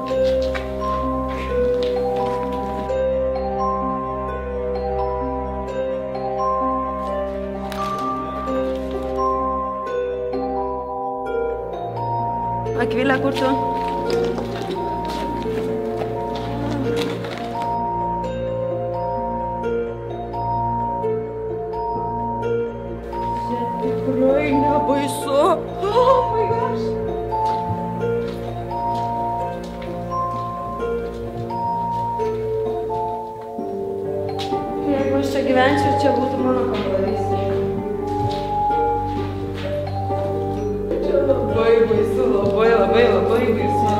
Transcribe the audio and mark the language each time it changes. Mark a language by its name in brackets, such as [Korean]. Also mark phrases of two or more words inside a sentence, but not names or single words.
[Lithuanian] Akvilė, kur tu? Tikrai nebaisu. [English] Oh my gosh. [Lithuanian] Jeigu aš čia gyvenčiau, čia būtų mano kambarys. Čia labai baisu, labai baisu.